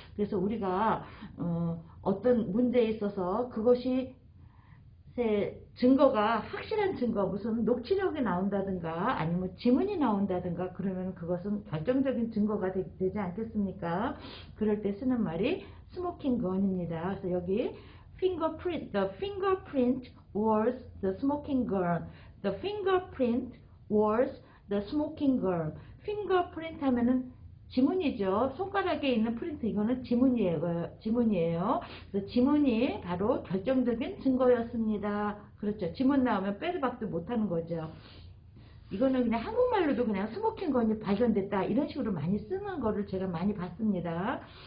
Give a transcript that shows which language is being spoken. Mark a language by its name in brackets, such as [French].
[Korean] 그래서 우리가 어떤 문제에 있어서 그것이 증거가 확실한 증거, 무슨 녹취록이 나온다든가 아니면 지문이 나온다든가 그러면 그것은 결정적인 증거가 되지 않겠습니까? 그럴 때 쓰는 말이 스모킹 건입니다. 그래서 여기 [English] fingerprint, the fingerprint was the smoking gun. The fingerprint was the smoking gun. [Korean] fingerprint 하면은 지문이죠. 손가락에 있는 프린트, 이거는 지문이에요. 그래서 지문이 바로 결정적인 증거였습니다. 그렇죠. 지문 나오면 빼도 박도 못하는 거죠. 이거는 그냥 한국말로도 그냥 스모킹 건이 발견됐다 이런 식으로 많이 쓰는 거를 제가 많이 봤습니다.